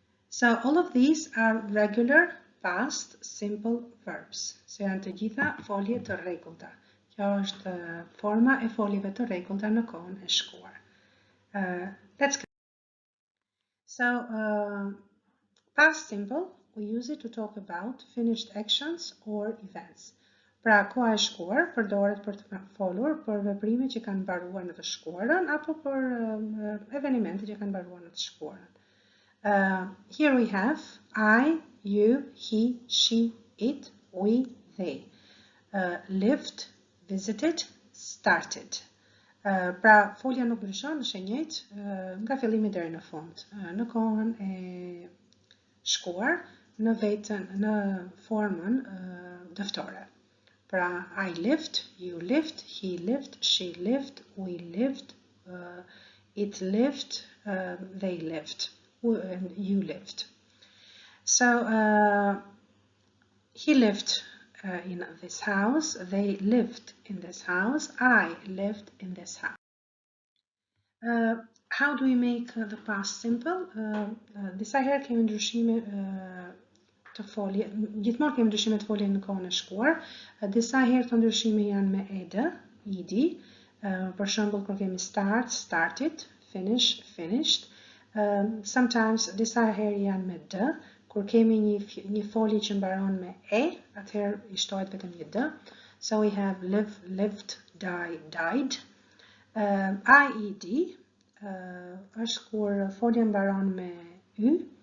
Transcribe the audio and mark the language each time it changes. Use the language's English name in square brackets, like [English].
[English] So all of these are regular past simple verbs. [Albanian] Se janë të gjitha folje të rregullta. Kjo është forma e foljeve të rregullta në kohën e shkuar. [English] Let's go. So past simple, we use it to talk about finished actions or events. [Albanian] Pra koha e shkuar përdoret për të folur për veprime që kanë mbaruar në të shkuarën apo për evenimente që kanë mbaruar në të shkuarën. [English] Here we have I, you, he, she, it, we, they. Lived, visited, started. [Albanian] Pra folja nuk ndryshon, është e njëjtë nga fillimi deri në fund. Në kohën e shkuar, në formën dëftore. Pra [English] I lived, you lived, he lived, she lived, we lived, it lived, they lived, and you lived. So he lived in this house, they lived in this house, I lived in this house. How do we make the past simple? [Albanian] Disa herë kemi ndryshime të folje, gjithmonë kemi ndryshime të folje në kohën e shkuar. Disa herë të ndryshime janë me ed, për shembull kur kemi start, started, finish, finished. [English] Sometimes [Albanian] disa herë janë me d, kur kemi një folje që mbaron me e, atëherë i shtohet vetëm një d. [English] So we have live, lived, die, died. [Albanian] Ied është kur folja mbaron me y.